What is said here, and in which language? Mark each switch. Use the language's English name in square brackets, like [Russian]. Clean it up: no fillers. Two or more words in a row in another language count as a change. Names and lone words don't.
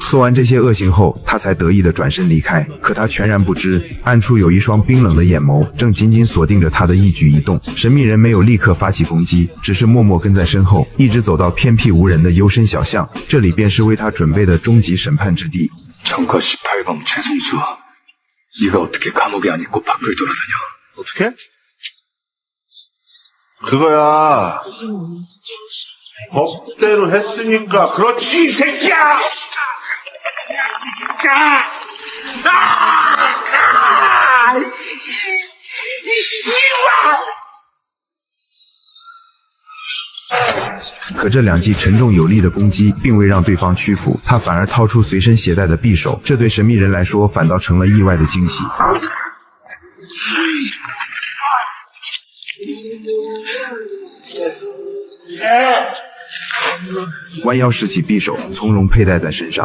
[Chinese] 做完这些恶行后，他才得意地转身离开。可他全然不知，暗处有一双冰冷的眼眸正紧紧锁定着他的一举一动。神秘人没有立刻发起攻击，只是默默跟在身后，一直走到偏僻无人的幽深小巷，这里便是为他准备的终极审判之地。 [Korean] 전과 18번 최성수, 네가 어떻게 감옥에 안 있고 밖을 돌아다녀? 어떻게? 그거야. 법대로 했으니까 그렇지 이 새끼야! 이 [Chinese] 可这2记沉重有力的攻击并未让对方屈服，他反而掏出随身携带的匕首，这对神秘人来说反倒成了意外的惊喜。弯腰拾起匕首，从容佩戴在身上。